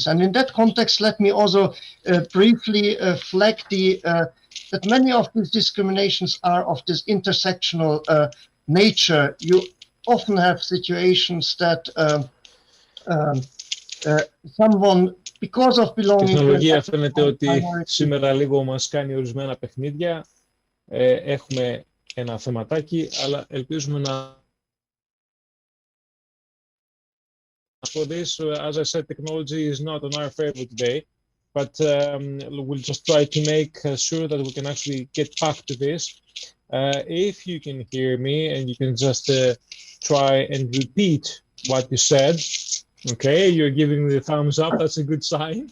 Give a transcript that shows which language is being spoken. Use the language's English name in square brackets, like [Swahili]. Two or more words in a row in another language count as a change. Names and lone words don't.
[English] And in that context, let me also briefly flag that many of these discriminations are of this intersectional nature. You often have situations that someone, because of belonging to [Greek] τεχνολογία φαίνεται ότι σήμερα λίγο μας κάνει ορισμένα παιχνίδια. Έχουμε ένα θεματάκι, αλλά ελπίζουμε να... [English] For this, as I said, technology is not in our favor today, but we'll just try to make sure that we can actually get back to this. If you can hear me and you can just try and repeat what you said, okay, you're giving me the thumbs up, that's a good sign.